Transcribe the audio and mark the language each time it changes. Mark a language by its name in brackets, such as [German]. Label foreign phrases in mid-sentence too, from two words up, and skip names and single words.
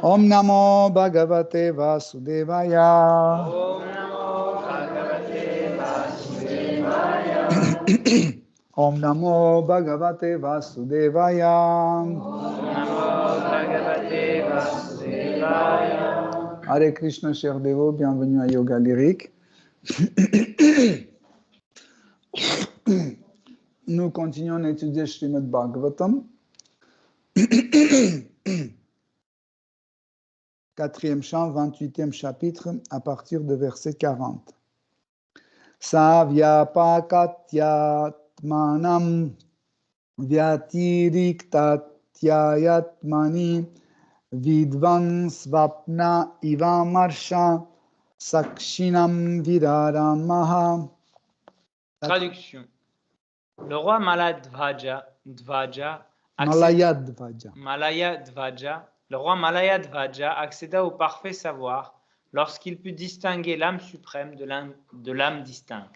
[Sanskrit] Om Namo Bhagavate Vasudevaya. Om Namo Bhagavate Vasudevaya. Om Namo Bhagavate Vasudevaya. Om Namo Bhagavate Vasudevaya. Hare Krishna, [French] chers dévots, bienvenue à Yoga Lyrique. Nous continuons à étudier Srimad Bhagavatam. 4e chant, 28e chapitre, à partir de verset 40. [Sanskrit] Savyapakatyatmanam vyatiriktatyayatmani vidvan svapna ivamarsha sakshinam viraramaha. [French] Traduction. Le roi Malaya Dvaja, le roi Malaya Dvaja accéda au parfait savoir lorsqu'il put distinguer l'âme suprême de l'âme distincte.